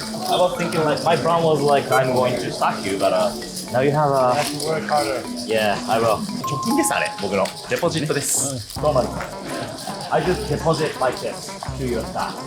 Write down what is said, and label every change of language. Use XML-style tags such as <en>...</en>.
<en>I was thinking like my plan was like I'm going to stack you, but now you have a. have to work harder. Yeah, I will.</en> <ja>貯金ですあれ、僕のデポジットです。どうも。</ja> <en>I just deposit my chips to your stack.</en>